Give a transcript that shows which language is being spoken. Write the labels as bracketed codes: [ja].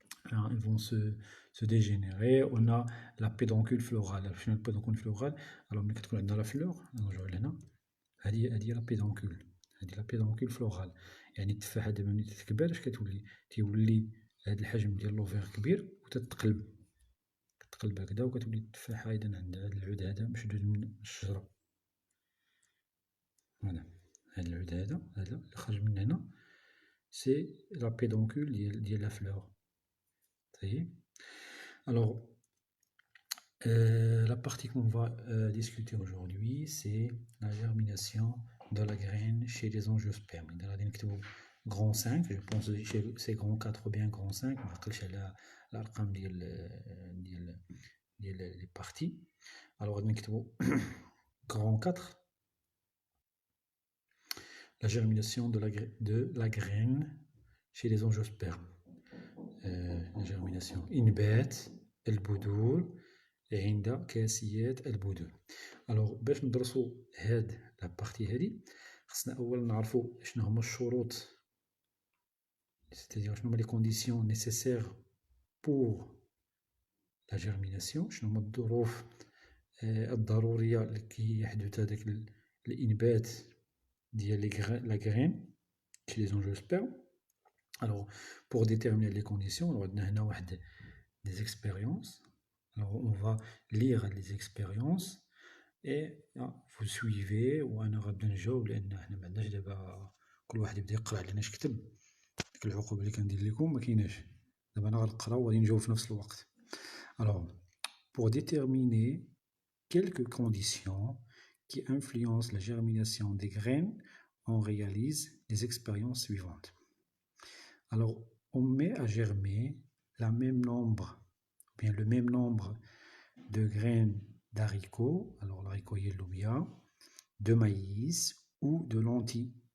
[fr] Alors, ils vont se dégénérer. On a la pédoncule florale. La pédoncule florale, alors [ar] ملي كتكون عندنا لا فلور نرجعو لهنا، [fr] هادي لا pédoncule، هادي لا pédoncule florale. [ar] يعني التفاحة دابا ملي تكبر اش كتولي؟ تيولي هاد الحجم ديال لوفير كبير وتتقلب، كتقلب هكذا وكتولي التفاحة إذا عندها هاد العود هذا مشدود من الشجرة. فوالا هاد العود هذا اللي خرج من هنا سي لا pédoncule ديال لا فلور. [fr] Alors, la partie qu'on va discuter aujourd'hui, c'est la germination de la graine chez les angiospermes. Dans la grand 5, je pense que c'est grand 4 ou bien grand 5, [ar] ما عقلش على الأرقام ديال les parties. [fr] Alors, [ar] غادي نكتبو [fr] grand 4, la germination de la graine chez les angiospermes. [ar] La germination إنبات البذور عند كاسيات البذور. alors باش ندرسو هاد لابارتي هادي خصنا أولا نعرفو شنو هما الشروط، c'est-à-dire شنو هما [fr] les conditions nécessaires pour la germination، [ar] شنو هما الظروف الضرورية لكي يحدث هذاك الإنبات ديال la graine [fr] chez les angiospermes. Alors, pour déterminer les conditions, on a des expériences. Alors, on va lire les expériences et vous suivez. [ar] وأنا غادي نجاوب لأن حنا ما عندناش دابا كل واحد يبدا يقرا علينا اش كتب. ديك العقوبة اللي كندير لكم ما كايناش. دابا أنا غنقرا وغادي نجاوب في نفس الوقت. [fr] Alors, pour déterminer quelques conditions qui influencent la germination des graines, on réalise les expériences suivantes. Alors, on met à germer le même nombre de graines d'haricots, alors l'haricot yellowia, de maïs ou de lentilles.